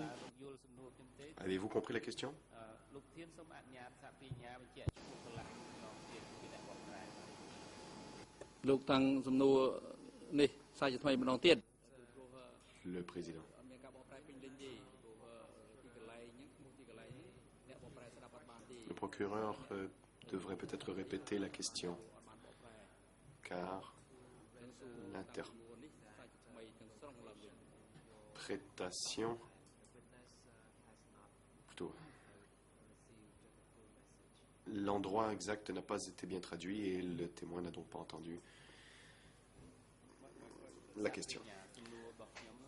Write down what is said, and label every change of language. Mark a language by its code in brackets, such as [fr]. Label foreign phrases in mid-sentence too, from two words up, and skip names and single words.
[km] យល់សំណួរខ្ញុំទេ [fr] Avez-vous compris la question? [km] លោកធានសូមអនុញ្ញាតសព្រិញ្ញាបញ្ជាក់ឈ្មោះកន្លែងម្ដងទៀតពីអ្នកបកប្រែ លោកតាំងសំណួរនេះសាជាថ្មីម្ដងទៀត [fr] Le président. [km] អត់មានការបកប្រែពេញលេញទេព្រោះទីកន្លែងហ្នឹងឈ្មោះទីកន្លែងនេះអ្នកបកប្រែស្ដាប់អត់បានទេ [fr] Le procureur devrait peut-être répéter la question, [km] អត់បានបកប្រែ [fr] car [km] នឹងសួរសំណួរនេះសាជាថ្មីទាំងស្រុងឡើងវិញ [fr] l'interprétation, plutôt, l'endroit exact n'a pas été bien traduit et le témoin n'a donc pas entendu la question. [km] សំណួររបស់ខ្ញុំនោះ